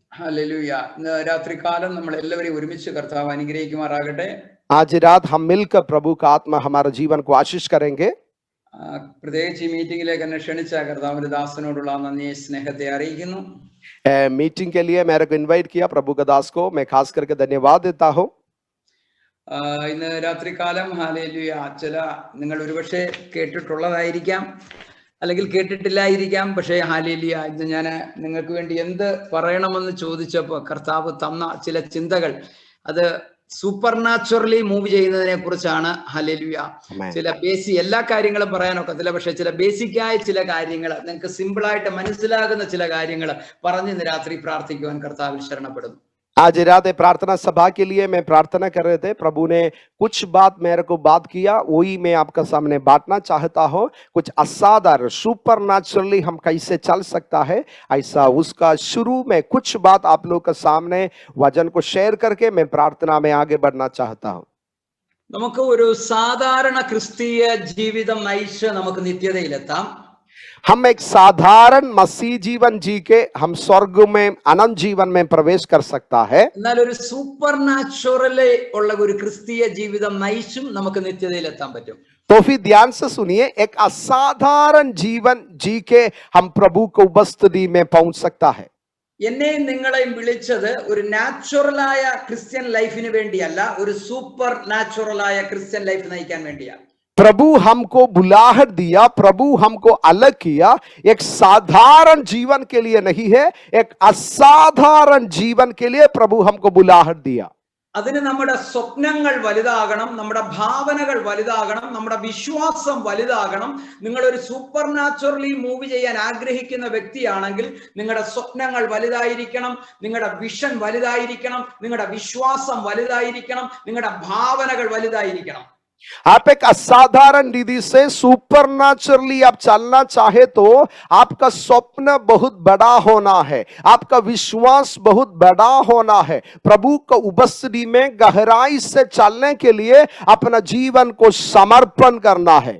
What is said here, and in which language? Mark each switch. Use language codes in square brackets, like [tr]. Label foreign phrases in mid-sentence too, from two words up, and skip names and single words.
[ml] ഹല്ലേലൂയ. ഇന്ന് രാത്രികാലം നമ്മൾ എല്ലാവരെയും ഒരുമിച്ച് കർത്താവ് അനുഗ്രഹിക്കുമാറാകട്ടെ. [hi] आज रात हम मिलकर प्रभु का आत्मा हमारे जीवन को आशीष करेंगे। [ml] പ്രത്യേകിച്ച് ഈ മീറ്റിംഗിലേക്ക് എന്നെ ക്ഷണിച്ച കർത്താവിന്റെ ദാസനോടുള്ള നന്ദി സ്നേഹത്തെ അറിയിക്കുന്നു. [hi] मीटिंग के लिए मेरे को इनवाइट किया प्रभु का दास को मैं खास करके धन्यवाद देता हूँ। [ml] ഇന്ന് രാത്രികാലം ഹല്ലേലൂയ ചില നിങ്ങൾ ഒരുപക്ഷെ കേട്ടിട്ടുള്ളതായിരിക്കാം, അല്ലെങ്കിൽ കേട്ടിട്ടില്ലായിരിക്കാം. പക്ഷേ ഹല്ലേലൂയ ഇന്ന് ഞാൻ നിങ്ങൾക്ക് വേണ്ടി എന്ത് പറയണമെന്ന് ചോദിച്ചപ്പോൾ കർത്താവ് തന്ന ചില ചിന്തകൾ അത് [en] super naturally move [ml] ചെയ്യുന്നതിനെ കുറിച്ചാണ്. ഹല്ലേലൂയ. ചില എല്ലാ കാര്യങ്ങളും പറയാനൊക്കത്തില്ല, പക്ഷെ ചില ബേസിക്കായ ചില കാര്യങ്ങൾ നിങ്ങൾക്ക് സിമ്പിളായിട്ട് മനസ്സിലാകുന്ന ചില കാര്യങ്ങൾ പറഞ്ഞ് ഇന്ന് രാത്രി പ്രാർത്ഥിക്കുവാൻ കർത്താവിൽ ശരണപ്പെടുന്നു. [hi] आज रात प्रार्थना सभा के लिए मैं प्रार्थना कर रहे थे, प्रभु ने कुछ बात मेरे को बात किया, वही मैं आपका सामने बांटना चाहता हूँ। कुछ असाधारण [en] super naturally [hi] हम कैसे चल सकता है, ऐसा उसका शुरू में कुछ बात आप लोग के सामने वचन को शेयर करके मैं प्रार्थना में आगे बढ़ना चाहता हूँ। [ml] നമുക്ക് ഒരു സാധാരണ ക്രിസ്തീയ ജീവിതം നയിച്ച് നമുക്ക് നിത്യതയിലെത്താം. [hi] हम एक साधारण मसीह जीवन जी के हम स्वर्ग में अनंत जीवन में प्रवेश कर सकता है। [ml] എന്നാൽ ഒരു [en] super naturally [ml] ഉള്ള ഒരു ക്രിസ്തീയ ജീവിതം നയിച്ചും നമുക്ക് നിത്യതയിലെത്താൻ പറ്റും. [hi] तो फिर ध्यान से सुनिए, एक असाधारण जीवन जी के हम प्रभु को उपस्थिति में पहुंच सकता है। [ml] എന്നെയും നിങ്ങളെയും വിളിച്ചത് ഒരു [en] natural Christian life [ml] വേണ്ടിയല്ല, ഒരു [en] super natural Christian life [ml] നയിക്കാൻ വേണ്ടിയാണ്. [hi] प्रभु हमको बुलाहट दिया, प्रभु हमको अलग किया, एक साधारण जीवन के लिए नहीं है, एक असाधारण जीवन के लिए प्रभु हमको बुलाहट दिया। [ml] അതിന് നമ്മുടെ സ്വപ്നങ്ങൾ വലുതാകണം, നമ്മുടെ ഭാവനകൾ വലുതാകണം, നമ്മുടെ വിശ്വാസം വലുതാകണം. നിങ്ങൾ ഒരു [en] super naturally move [ml] ചെയ്യാൻ ആഗ്രഹിക്കുന്ന വ്യക്തിയാണെങ്കിൽ നിങ്ങളുടെ സ്വപ്നങ്ങൾ വലുതായിരിക്കണം, നിങ്ങളുടെ വിഷൻ വലുതായിരിക്കണം, നിങ്ങളുടെ വിശ്വാസം വലുതായിരിക്കണം, നിങ്ങളുടെ ഭാവനകൾ വലുതായിരിക്കണം. [hi] आप एक असाधारण विधि से [en] super naturally [hi] आप चलना चाहे तो आपका स्वप्न बहुत बड़ा होना है, आपका विश्वास बहुत बड़ा होना है। प्रभु को उपस्थिति में गहराई से चलने के लिए अपना जीवन को समर्पण करना है।